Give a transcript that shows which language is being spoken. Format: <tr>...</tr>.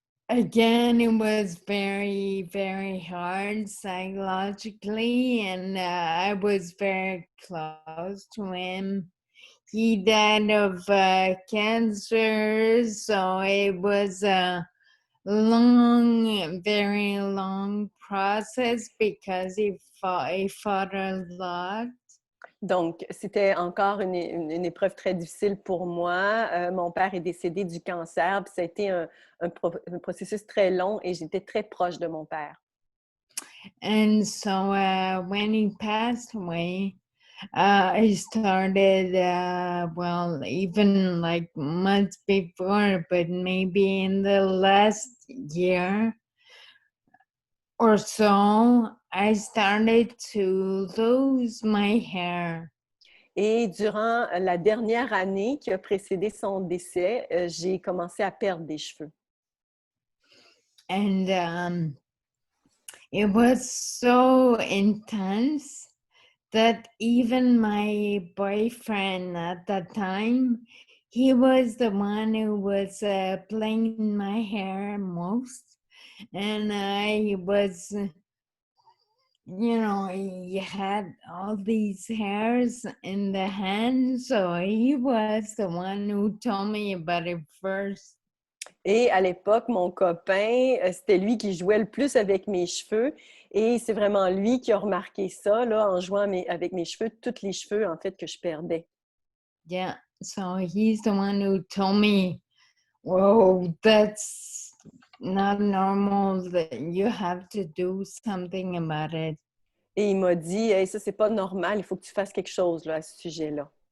<en>again, it was very, very hard psychologically, and I was very close to him. He died of cancer, so it was a very long process because he fought a lot.</en> <fr>donc c'était encore une épreuve très difficile pour moi. Mon père est décédé du cancer, puis ça a été un processus très long et j'étais très proche de mon père.</fr> <en>And so when he passed away, I started, well, even like months before, but maybe in the last year or so, I started to lose my hair.</en> <fr>Et durant la dernière année qui a précédé son décès, j'ai commencé à perdre des cheveux.</fr> <en>And it was so intense that even my boyfriend at that time, he was the one who was playing my hair most. And I was, he had all these hairs in the hand, so he was the one who told me about it first.</en> <fr>Et à l'époque, mon copain, c'était lui qui jouait le plus avec mes cheveux. Et c'est vraiment lui qui a remarqué ça, là, en jouant avec mes cheveux, tous les cheveux, en fait, que je perdais.</fr> <en>Yeah, so he's the one who told me, whoa, that's not normal, that you have to do something about it.</en> <fr>Et il m'a dit, hey, ça, c'est pas normal, il faut que tu fasses quelque chose là, à ce sujet-là.</fr>